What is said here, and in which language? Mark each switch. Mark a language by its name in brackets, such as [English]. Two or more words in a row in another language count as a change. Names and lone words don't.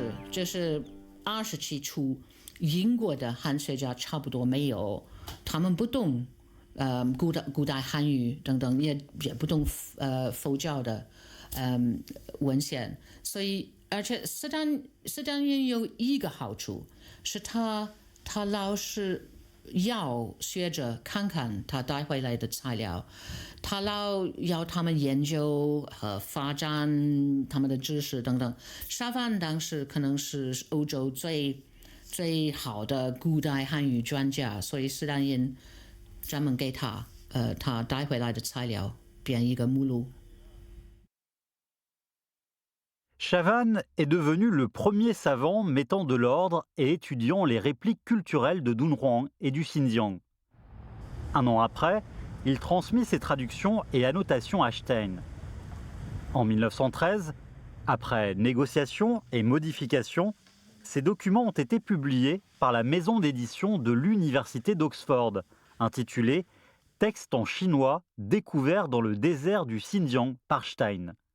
[Chinese] 这是27初，英国的汉学家差不多没有，他们不懂古代汉语等等，也不懂佛教的文献，所以而且斯坦因有一个好处是他老是要学者看看他带回来的材料，他老要他们研究和发展他们的知识等等。沙凡当时可能是欧洲最好的古代汉语专家，所以斯坦因专门给他带回来的材料编一个目录。 [French] Chavannes est devenu le premier savant mettant de l'ordre et étudiant les répliques culturelles de Dunhuang et du Xinjiang. Un an après, il transmit ses traductions et annotations à Stein. En 1913, après négociations et modifications, ces documents ont été publiés par la maison d'édition de l'Université d'Oxford, intitulé « Texte en chinois découvert dans le désert du Xinjiang par Stein ».